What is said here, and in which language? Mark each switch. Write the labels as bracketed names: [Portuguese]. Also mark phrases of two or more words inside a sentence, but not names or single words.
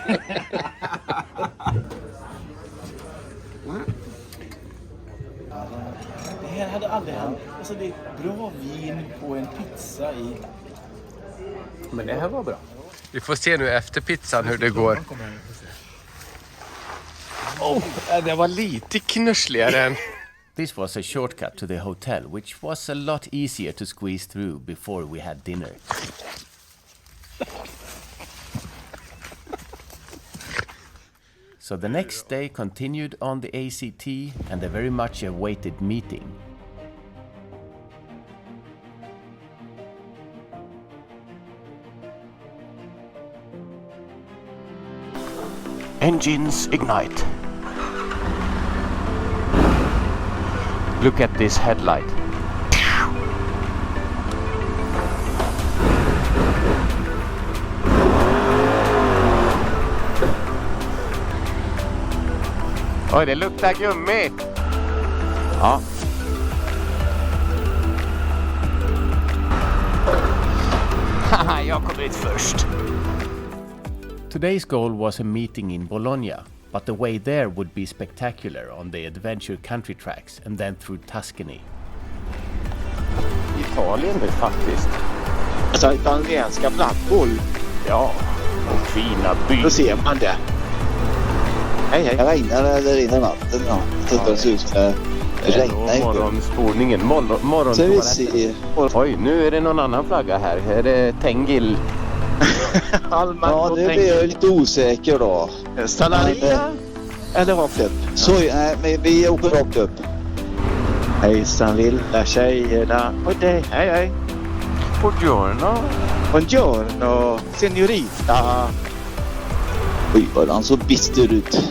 [Swedish] Det här hade aldrig hänt. Alltså det är bra vin på en pizza i... Men det här var bra. Vi får se nu efter pizzan hur det går. Det var lite knussligare än... [English] This was a shortcut to the hotel, which was a lot easier to squeeze through before we had dinner. So the next day continued on the ACT and the very much awaited meeting. Engines ignite. Look at this headlight. [Swedish] Oj, det luktar gummi. Ja. Haha, jag kommer ut först. [English] Today's goal was a meeting in Bologna, but the way there would be spectacular on the adventure country tracks and then through Tuscany. [Swedish] Italien det faktiskt. Alltså italienska flaggor. Ja, och fina byar. Då ser man det. Hej, hej. Det regnar eller rinner vatten. Ja. Det ser ut som det regnar. Morgonspolningen. Morgontoaletten. Oj, nu är det någon annan flagga här. Är det Tengil? Ja, det blir jag lite osäker då. Salaria? Eller rakt upp? Så, nej, men vi åker rakt upp. Hejsan lilla tjejerna. Och det, hej hej. Buongiorno. [Italian] Buongiorno, signorita. [Swedish] Oj, vad han så bister ut.